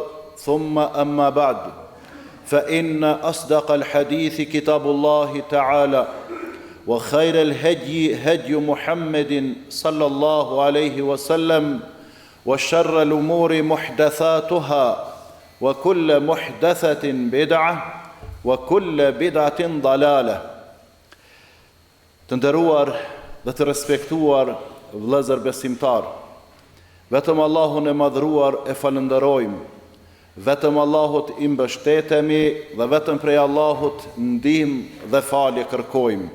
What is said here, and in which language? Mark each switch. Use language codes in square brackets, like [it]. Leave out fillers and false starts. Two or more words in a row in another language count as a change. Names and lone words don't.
[ar] ثم أما بعد، فإن أصدق الحديث كتاب الله تعالى وخير الهدي هدي محمد صلى الله عليه وسلم وشر الأمور محدثاتها وكل محدثة بدعة وكل بدعة ضلالة. [sq] Të nderuar dhe të respektuar vëllezër besimtar, vetëm Allahun e madhruar e falenderojmë, vetëm Allahut i mbështetemi dhe vetëm prej Allahut ndihmë dhe falje kërkojmë.